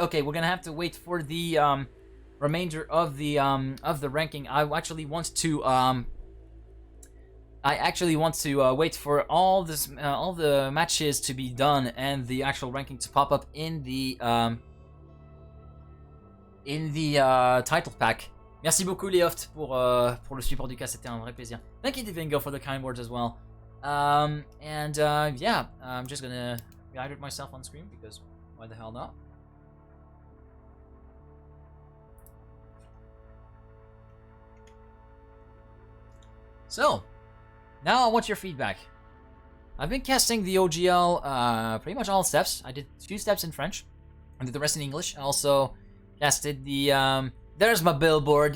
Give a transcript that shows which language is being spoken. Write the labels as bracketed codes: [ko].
[en] Okay, we're gonna have to wait for the remainder of the ranking. I actually want to wait for all the matches to be done and the actual ranking to pop up in the title pack. [fr] Merci beaucoup Léoft pour le support du cas, c'était un vrai plaisir. [en] Thank you Divingo for the kind words as well. Yeah, I'm just gonna rehydrate myself on screen because why the hell not? So, now I want your feedback. I've been casting the OGL pretty much all steps. I did 2 steps in French, I did the rest in English. I also casted the there's my billboard.